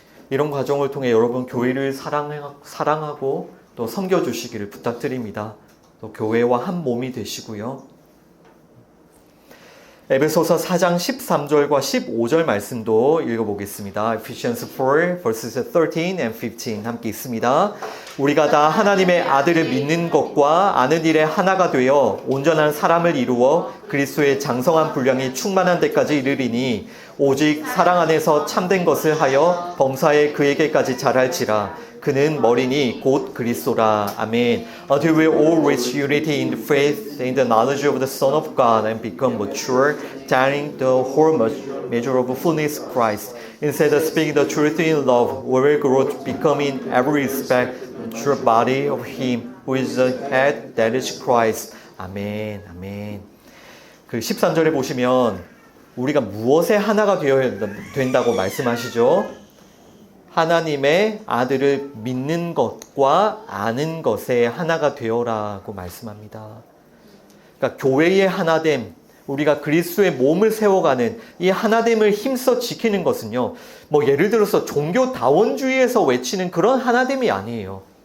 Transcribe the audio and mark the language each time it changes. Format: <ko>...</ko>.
<ko>이런 과정을 통해 여러분 교회를 사랑하고 또 섬겨주시기를 부탁드립니다. 또 교회와 한 몸이 되시고요. 에베소서 4장 13절과 15절 말씀도 읽어보겠습니다.</ko> <en>Ephesians 4 verses 13 and 15</en> <ko>함께 있습니다. 우리가 다 하나님의 아들을 믿는 것과 아는 일에 하나가 되어 온전한 사람을 이루어 그리스도의 장성한 분량이 충만한 데까지 이르리니 오직 사랑 안에서 참된 것을 하여 범사에 그에게까지 자랄지라. 그는 머리니 곧 그리스도라. 아멘.</ko> <en>Until we all reach unity in the faith and the knowledge of the Son of God and become mature, attaining the whole measure of fullness of Christ. Instead of speaking the truth in love, we will grow to become in every respect the true body of Him who is the head, that is Christ.</en> <ko>아멘, 아멘. 그 13절에 보시면 우리가 무엇에 하나가 되어야 된다고 말씀하시죠? 하나님의 아들을 믿는 것과 아는 것에 하나가 되어라고 말씀합니다. 그러니까 교회의 하나됨, 우리가 그리스도의 몸을 세워가는 이 하나됨을 힘써 지키는 것은요, 뭐 예를 들어서 종교다원주의에서 외치는 그런 하나됨이 아니에요.</ko>